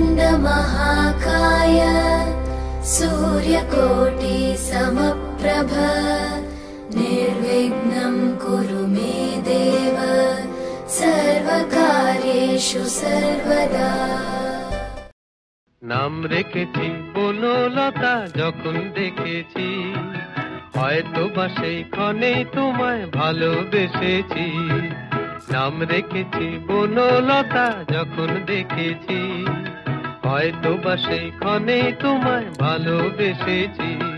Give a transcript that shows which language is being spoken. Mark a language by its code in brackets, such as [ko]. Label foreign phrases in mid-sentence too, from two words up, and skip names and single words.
[sa] महाकाय सूर्यकोटि समप्रभ निर्विघ्नं कुरु मे देव सर्वकार्येषु सर्वदा। [bn] নাম রেখেছি বনলতা যখন দেখেছি, হয়তো বা সেই ক্ষণেই তোমায় ভালোবেসেছি। নাম রেখেছি বনলতা যখন দেখেছি, হয়তো বা সেই ক্ষণেই তোমায় ভালোবেসেছি।